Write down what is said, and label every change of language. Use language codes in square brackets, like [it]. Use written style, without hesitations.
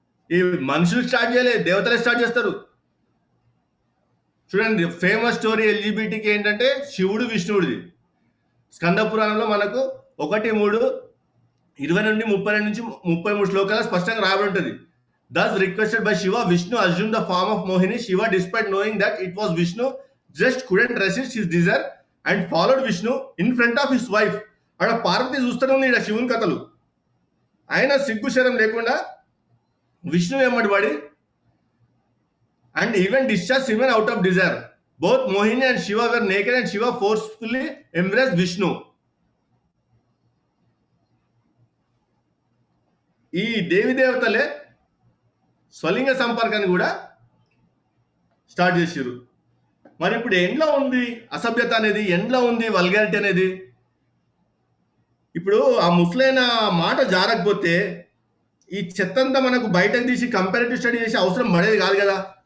[te] ఈ మనుషులు స్టార్ట్ చేయలేదు, దేవతలే స్టార్ట్ చేస్తారు. చూడండి ఫేమస్ స్టోరీ ఎల్జిబిటికి ఏంటంటే శివుడు విష్ణువుడిది. స్కంద పురాణంలో మనకు 1:3, 20 నుండి 32 నుంచి 33 శ్లోకాల స్పష్టంగా రాబడి ఉంటుంది. [en] Thus requested by Shiva, Vishnu assumed the form of Mohini. Shiva, despite knowing that it was Vishnu, just couldn't resist his desire and followed Vishnu in front of his wife. [te] అక్కడ పార్వతి చూస్తూనే ఉంది ఇక్కడ శివుని కథలు. ఆయన సిగ్గు శరం లేకుండా విష్ణు వెంబడి [en] and even discharged semen out of desire. Both Mohini and Shiva were naked and Shiva forcefully embraced Vishnu. [te] ఈ దేవి దేవతలే స్వలింగ సంపర్కాన్ని కూడా స్టార్ట్ చేశారు. మరి ఇప్పుడు ఎండ్లో ఉంది అసభ్యత అనేది, ఎండ్లో ఉంది వల్గారిటీ అనేది. ఇప్పుడు ఆ ముసలైన మాట జారకపోతే ఈ చెత్తంతా మనకు బయటకు తీసి కంపారిటివ్ స్టడీ చేసే అవసరం పడేది కాదు కదా.